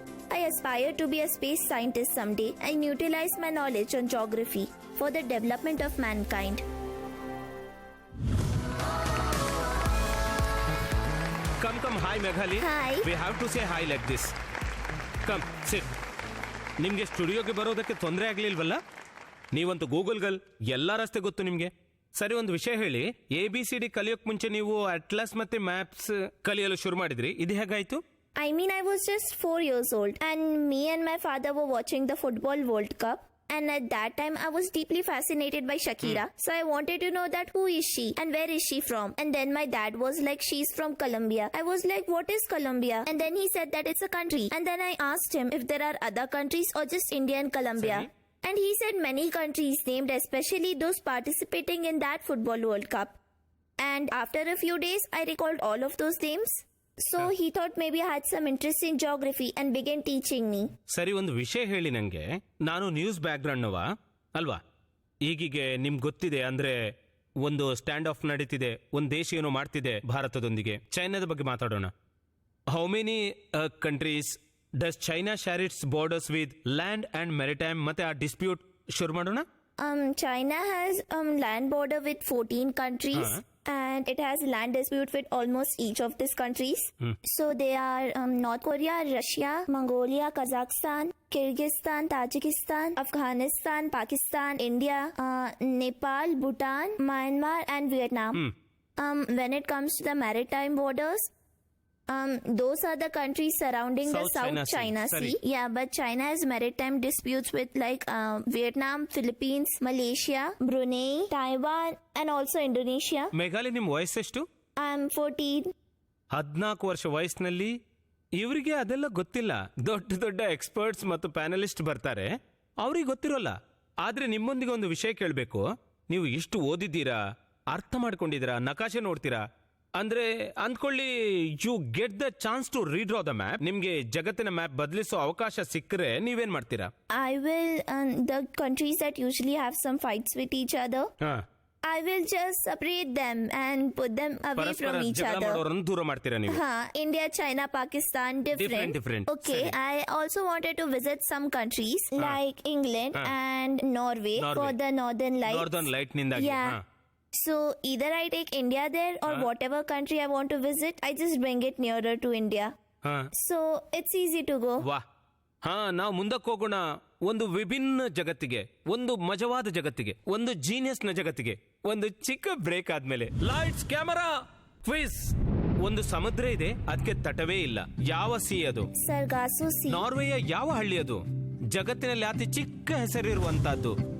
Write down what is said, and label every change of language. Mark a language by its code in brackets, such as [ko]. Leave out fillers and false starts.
[en] I aspire to be a space scientist someday and utilize my knowledge on geography for the development of mankind. Come, hi Meghali. Hi. We have to say hi like this. Come, sit. [kn] ನಿಮ್ಗೆ ಸ್ಟುಡಿಯೋಗೆ ಬರೋದಕ್ಕೆ ತೊಂದರೆ ಆಗ್ಲಿಲ್ವಲ್ಲ? ನೀವಂತೂ Google girl, ಎಲ್ಲಾ ರಸ್ತೆ ಗೊತ್ತು ನಿಮ್ಗೆ. ಸರಿ, ಒಂದು ವಿಷಯ ಹೇಳಿ, ABCD ಕಲಿಯೋಕ್ ಮುಂಚೆ ನೀವು ಅಟ್ಲಾಸ್ ಮತ್ತೆ ಮ್ಯಾಪ್ಸ್ ಕಲಿಯಲು ಶುರು ಮಾಡಿದ್ರಿ, ಇದು ಹೇಗಾಯ್ತು? [en] I mean, I was just 4 years old, and me and my father were watching the Football World Cup. And at that time, I was deeply fascinated by Shakira. So I wanted to know that who is she and where is she from? And then my dad was like, she's from Colombia. I was like, what is Colombia? And then he said that it's a country. And then I asked him if there are other countries or just India and Colombia. Sorry? And he said many countries named, especially those participating in that Football World Cup. And after a few days, I recalled all of those names. So he thought maybe I had some interest in geography and began teaching me. [kn] ಸರಿ, ಒಂದು ವಿಷಯ ಹೇಳಿ ನಂಗೆ. ನಾನು news ಬ್ಯಾಕ್ಗ್ರೌಂಡ್ನವ ಅಲ್ವಾ? ಈಗೀಗೆ ನಿಮ್ಗೆ ಗೊತ್ತಿದೆ ಅಂದ್ರೆ ಒಂದು ಸ್ಟ್ಯಾಂಡ್ ಆಫ್ ನಡೀತಿದೆ, ಒಂದು ದೇಶ ಏನೋ ಮಾಡ್ತಿದೆ ಭಾರತದೊಂದಿಗೆ. ಚೈನಾದ ಬಗ್ಗೆ ಮಾತಾಡೋಣ. [en] How many countries does China share its borders with land and maritime? [kn] ಮತ್ತೆ ಆ ಡಿಸ್ಪ್ಯೂಟ್ ಶುರು ಮಾಡೋಣ. [en] China has land border with 14 countries. And it has land dispute with almost each of these countries. So they are North Korea, Russia, Mongolia, Kazakhstan, Kyrgyzstan, Tajikistan, Afghanistan, Pakistan, India, Nepal, Bhutan, Myanmar, and Vietnam. When it comes to the maritime borders, those are the countries surrounding the South China Sea. Yeah, but China has maritime disputes with like Vietnam, Philippines, Malaysia, Brunei, Taiwan, and also Indonesia. [kn] ಮೇಘಾಲಿ, ನಿಮ್ ವಯಸ್ಸೆಷ್ಟು? [en] I'm 14. [kn] 14 ವರ್ಷ ವಯಸ್ಸಿನಲ್ಲಿ ಇವರಿಗೆ ಅದೆಲ್ಲ ಗೊತ್ತಿಲ್ಲ. ದೊಡ್ಡ ದೊಡ್ಡ experts ಮತ್ತು panellist ಬರ್ತಾರೆ, ಅವ್ರಿಗೆ ಗೊತ್ತಿರೋಲ್ಲ. ಆದ್ರೆ ನಿಮ್ಮೊಂದಿಗೆ ಒಂದು ವಿಷಯ ಕೇಳಬೇಕು. ನೀವು ಇಷ್ಟು ಓದಿದ್ದೀರಾ, ಅರ್ಥ ಮಾಡ್ಕೊಂಡಿದ್ದೀರಾ, ನಕಾಶೆ ನೋಡ್ತೀರಾ ಅಂದ್ರೆ ಅಂದ್ಕೊಳ್ಳಿ, [en] You get the chance to redraw the map. [kn] ನಿಮ್ಗೆ ಜಗತ್ತಿನ ಮ್ಯಾಪ್ ಬದಲಿಸೋ ಅವಕಾಶ ಸಿಕ್ಕರೆ ನೀವೇನ್ ಮಾಡ್ತೀರಾ? [en] I will, the countries that usually have some fights with each other, I will just separate them and put them away from each [kn] ಜಗಳ [en] other. [kn] ಮಾಡೋರನ್ನು ದೂರ ಮಾಡ್ತೀರಾ ನೀವು? [en] India, China, Pakistan, different. Okay, Sorry. I also wanted to visit some countries like England and Norway for the Northern Lights. [kn] Northern light ನಿಂದಾಗಿ. [en] Yeah. So either I take India there or whatever country I want to visit, I just bring it nearer to India. So it's easy to go. [kn] ವಾ, ನಾವು ಮುಂದಕ್ಕೆ ಹೋಗೋಣ. ಒಂದು ವಿಭಿನ್ನ ಜಗತ್ತಿಗೆ, ಒಂದು ಮಜವಾದ ಜಗತ್ತಿಗೆ, ಒಂದು ಜೀನಿಯಸ್ ನ ಜಗತ್ತಿಗೆ. ಒಂದು ಚಿಕ್ಕ ಬ್ರೇಕ್ ಆದ್ಮೇಲೆ ಲೈಟ್ಸ್ ಕ್ಯಾಮರಾ ಕ್ವಿಜ್. ಒಂದು ಸಮುದ್ರ ಇದೆ, ಅದಕ್ಕೆ ತಟವೇ ಇಲ್ಲ. ಯಾವ ಸಿ ಅದು? [en] Sargasso Sea. [kn] ನಾರ್ವೆಯ ಯಾವ ಹಳ್ಳಿ ಅದು? ಜಗತ್ತಿನಲ್ಲಿ ಅತಿ ಚಿಕ್ಕ ಹೆಸರಿರುವಂತಹದ್ದು.